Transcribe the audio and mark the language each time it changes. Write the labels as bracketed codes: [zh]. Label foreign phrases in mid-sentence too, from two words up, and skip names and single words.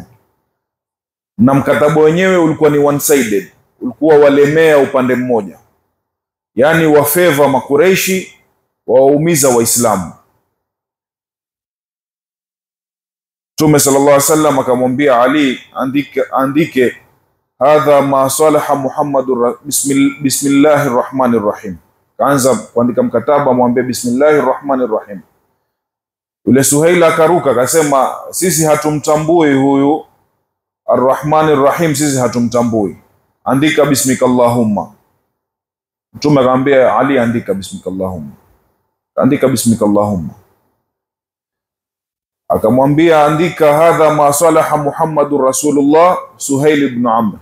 [sw] Na mkataba wenyewe ulikuwa ni [en] one sided, [sw] ulikuwa walemea upande mmoja, yani wafeva Makureishi, waumiza Waislamu. Mtume [ar] صلى الله عليه وسلم [sw] akamwambia Ali, andike [ar] هذا ما صالح محمد بسم الله الرحمن الرحيم. [sw] Kaanza kuandika mkataba, mwambie [ar] بسم الله الرحمن الرحيم. [sw] Yule Suhail akaruka akasema, sisi hatumtambui huyu [ar] الرحمن الرحيم, [sw] sisi hatumtambui, andika bismikallahumma. Mtume akamwambia Ali, andika bismikallahumma. Andika bismikallahumma. Akamwambia, andika [ar] هذا ما صالح محمد رسول الله سهيل بن عمرو.